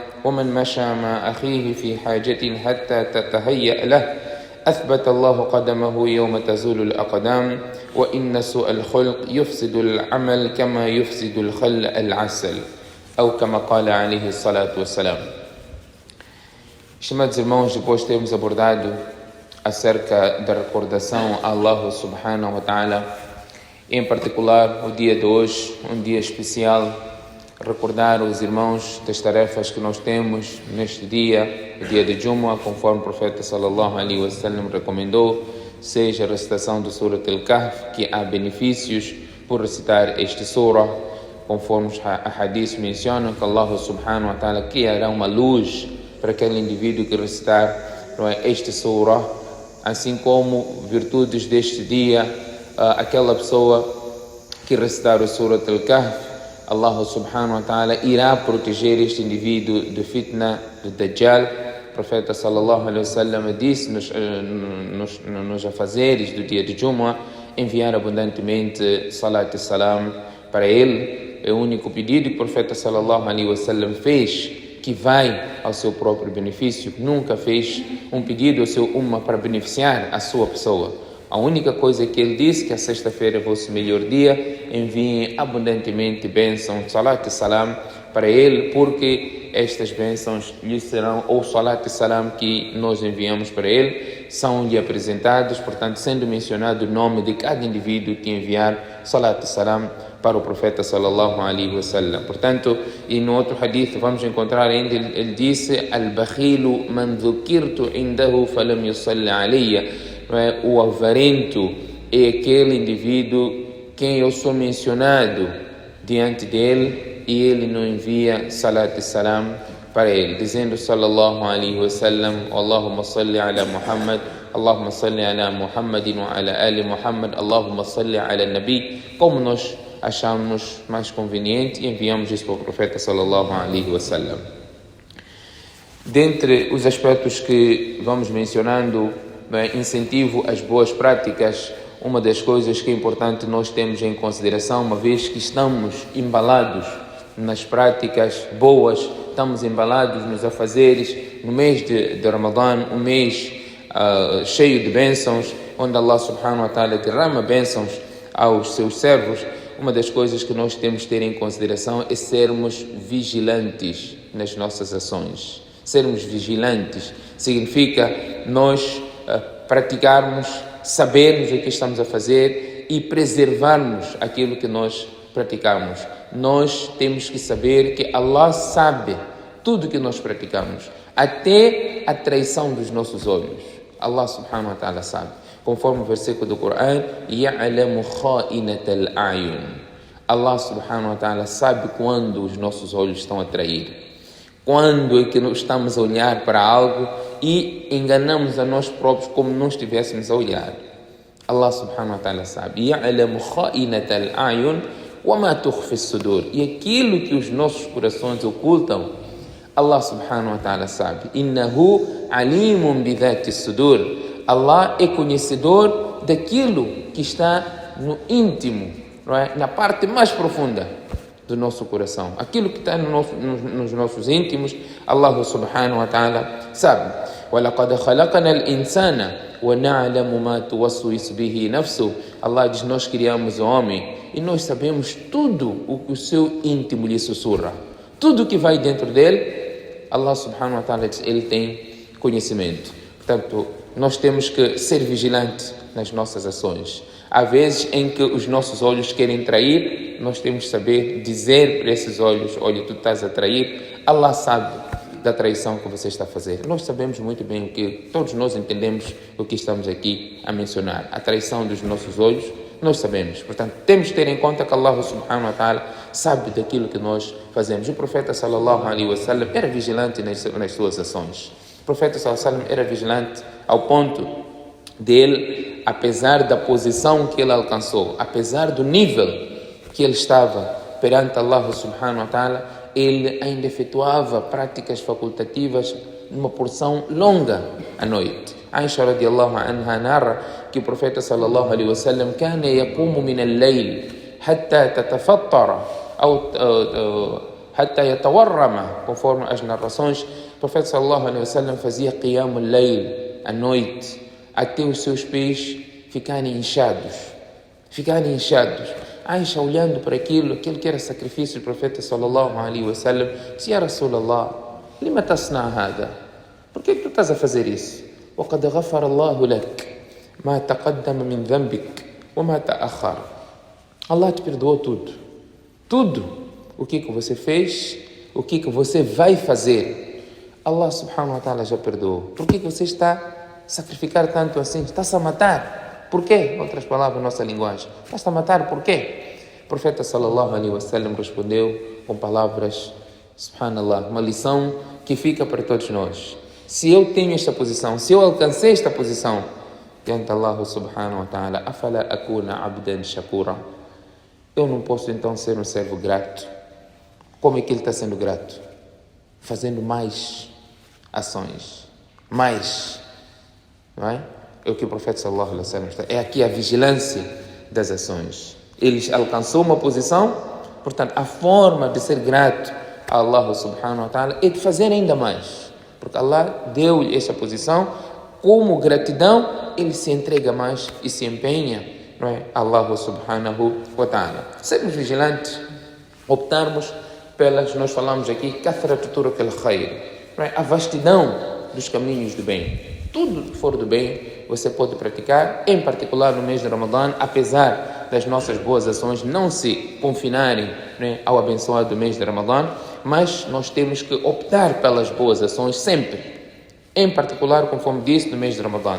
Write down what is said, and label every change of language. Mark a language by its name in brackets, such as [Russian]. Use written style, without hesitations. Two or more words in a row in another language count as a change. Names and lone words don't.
[Arabic] ومن مشى مع أخيه في حاجة حتى تتهيأ له، أثبت الله قدمه يوم تزول الأقدام. وإن سوء الخلق يفسد العمل كما يفسد الخل العسل، أو كما قال عليه الصلاة والسلام. [Portuguese] Estimados irmãos, depois de termos abordado acerca da recordação a [Arabic] الله سبحانه وتعالى, [Portuguese] em particular o dia de hoje, um dia especial, recordar os irmãos das tarefas que nós temos neste dia, o dia de Jumu'ah, conforme o profeta [Arabic] صلى الله عليه وسلم [Portuguese] recomendou, seja a recitação do Surat Al-Kahf, que há benefícios por recitar este surah, conforme os hadiths mencionam que [Arabic] الله سبحانه وتعالى [Portuguese] criará uma luz para aquele indivíduo que recitar este surah, assim como virtudes deste dia, aquela pessoa que recitar o Surat Al-Kahf, [Arabic] الله سبحانه وتعالى [Portuguese] irá proteger este indivíduo de fitna, do Dajjal. O profeta [Arabic] صلى الله عليه وسلم [Portuguese] disse nos afazeres do dia de Jumu'ah, enviar abundantemente salat e salam para ele. É o único pedido que o profeta [Arabic] صلى الله عليه وسلم [Portuguese] fez, que vai ao seu próprio benefício. Nunca fez um pedido ao seu ummah para beneficiar a sua pessoa. A única coisa que ele disse, que a sexta-feira é o vosso melhor dia, enviem abundantemente bênçãos, salat e salam para ele, porque estas bênçãos lhe serão, ou salat e salam que nós enviamos para ele, são-lhe apresentados, portanto, sendo mencionado o nome de cada indivíduo que enviar salat e salam para o profeta [Arabic] صلى الله عليه وسلم. [Portuguese] Portanto, e no outro hadith vamos encontrar ainda, ele disse: [Arabic] البخيل من ذكرت عنده فلم يصل علي. [Portuguese] O avarento é aquele indivíduo quem eu sou mencionado diante dele e ele não envia salat e salam para ele, dizendo [Arabic] صلى الله عليه وسلم اللهم صل على محمد اللهم صل على محمد وعلى آل محمد اللهم صل على النبي, [Portuguese] como nós achamos mais conveniente, e enviamos isso para o profeta [Arabic] صلى الله عليه وسلم. [Portuguese] Dentre os aspectos que vamos mencionando, incentivo às boas práticas, uma das coisas que é importante nós termos em consideração, uma vez que estamos embalados nas práticas boas, estamos embalados nos afazeres, no mês de Ramadã, um mês cheio de bênçãos, onde [Arabic] الله سبحانه وتعالى [Portuguese] derrama bênçãos aos seus servos. Uma das coisas que nós temos que ter em consideração é sermos vigilantes nas nossas ações. Sermos vigilantes significa nós praticarmos, sabermos o que estamos a fazer e preservarmos aquilo que nós praticamos. Nós temos que saber que Allah sabe tudo o que nós praticamos, até a traição dos nossos olhos. [Arabic] الله سبحانه وتعالى sabe. [Portuguese] Conforme o versículo do Corão, [Arabic] يَعْلَمُ خَائِنَةَ الْأَعْيُنِ. الله سبحانه وتعالى [Portuguese] sabe quando os nossos olhos estão a trair. Quando é que nós estamos a olhar para algo e enganamos a nós próprios como não estivéssemos a olhar. [Arabic] الله سبحانه وتعالى sabe. يَعْلَمُ خَائِنَةَ الْأَعْيُنِ وَمَا تُخْفِي الصُّدُورِ. [Portuguese] E aquilo que os nossos corações ocultam, [Arabic] الله سبحانه وتعالى sabe. إِنَّهُ عَلِيمٌ بِذَاتِ الصُّدُورِ. [Portuguese] Allah é conhecedor daquilo que está no íntimo, não é? Na parte mais profunda do nosso coração. Aquilo que está nos nossos íntimos, [Arabic] الله سبحانه وتعالى sabe. وَلَقَدْ خَلَقَنَا الْإِنسَانَ وَنَعْلَمُ مَا تُوَسْوِسُ بِهِ نَفْسُهُ. [Portuguese] Allah diz, nós criamos o homem e nós sabemos tudo o que o seu íntimo lhe sussurra. Tudo que vai dentro dele, [Arabic] الله سبحانه وتعالى [Portuguese] diz, ele tem conhecimento. Portanto, nós temos que ser vigilantes nas nossas ações. Há vezes em que os nossos olhos querem trair, nós temos que saber dizer para esses olhos, olha, tu estás a trair, Allah sabe da traição que você está a fazer. Nós sabemos muito bem o que, todos nós entendemos o que estamos aqui a mencionar. A traição dos nossos olhos, nós sabemos. Portanto, temos que ter em conta que [Arabic] الله سبحانه وتعالى [Portuguese] sabe daquilo que nós fazemos. O profeta [Arabic] صلى الله عليه وسلم [Portuguese] era vigilante nas suas ações. O profeta [Arabic] صلى الله عليه وسلم [Portuguese] era vigilante ao ponto dele, apesar da posição que ele alcançou, apesar do nível que ele estava perante [Arabic] الله سبحانه وتعالى, [Portuguese] ele ainda efetuava práticas facultativas numa porção longa à noite. [Arabic] Aisha رضي الله عنها [Portuguese] narra que o profeta [Arabic] صلى الله عليه وسلم كان يقوم من الليل حتى تتفطر أو حتى يتورم, [Portuguese] conforme as narrações. O profeta [Arabic] صلى الله عليه وسلم [Portuguese] fazia [Arabic] قيام الليل [Portuguese] à noite até os seus pés ficarem inchados. Aisha, olhando para aquilo que era sacrifício do profeta [Arabic] صلى الله عليه وسلم, [Portuguese] disse, [Arabic] يا رسول الله لم تصنع هذا? [Portuguese] Por que tu estás a fazer isso? [Arabic] وَقَدْ غَفَرَ اللَّهُ لَكَ مَا تَقَدَّمَ مِنْ ذَنْبِكَ وَمَا تَأَخَّرَ. [Portuguese] Allah te perdoou tudo o que você fez, o que você vai fazer. [Arabic] الله سبحانه وتعالى já perdoou. [Portuguese] Por que você está a sacrificar tanto assim? Está-se a matar. Por quê? Outras palavras, nossa linguagem. Estás a matar, por quê? O profeta [Arabic] صلى الله عليه وسلم [Portuguese] respondeu com palavras, subhanallah, uma lição que fica para todos nós. Se eu tenho esta posição, se eu alcancei esta posição, diante [Arabic] الله سبحانه وتعالى, أفلا أكون عبدا شكورا. [Portuguese] Eu não posso então ser um servo grato. Como é que ele está sendo grato? Fazendo mais ações. Mais. Não é? É o que o profeta [Arabic] صلى الله عليه وسلم [Portuguese] está. É aqui a vigilância das ações. Ele alcançou uma posição, portanto, a forma de ser grato a [Arabic] الله سبحانه وتعالى [Portuguese] é de fazer ainda mais. Porque Allah deu-lhe essa posição, como gratidão, ele se entrega mais e se empenha, não é? [Arabic] الله سبحانه وتعالى. [Portuguese] Sermos vigilantes, optarmos pelas, nós falamos aqui, [Arabic] كثرة طرق الخير, [Portuguese] a vastidão dos caminhos do bem. Tudo que for do bem, você pode praticar, em particular no mês de Ramadã, apesar das nossas boas ações não se confinarem, né, ao abençoado mês de Ramadã, mas nós temos que optar pelas boas ações sempre, em particular, conforme disse, no mês de Ramadã.